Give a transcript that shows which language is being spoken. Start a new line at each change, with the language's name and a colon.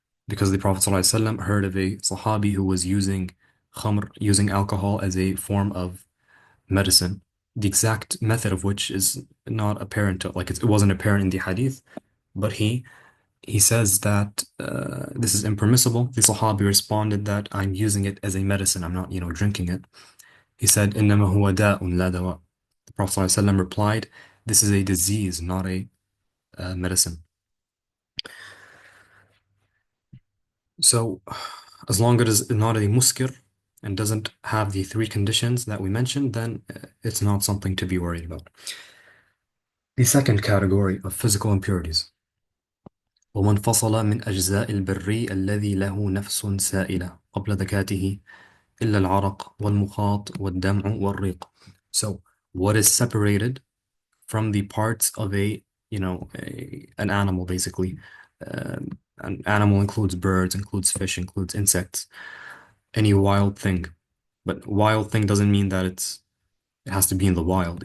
English: Because the Prophet ﷺ heard of a Sahabi who was using khamr, using alcohol as a form of medicine, the exact method of which is not apparent, like it wasn't apparent in the hadith, but he says that this is impermissible. The Sahabi responded that I'm using it as a medicine. I'm not, drinking it. He said,
Arabic: إِنَّمَا هُوَ دَاءٌ لَا دَوَاء.
English: The Prophet ﷺ replied, this is a disease, not a medicine. So, as long as it's not a muskir and doesn't have the three conditions that we mentioned, then it's not something to be worried about. The second category of physical impurities.
Arabic: ومن فصل من أجزاء البري الذي له نفس سائلة قبل ذكاته إلا العرق والمخاط والدمع والريق.
English: So, what is separated from the parts of an animal, basically. An animal includes birds, includes fish, includes insects, any wild thing. But wild thing doesn't mean that it has to be in the wild.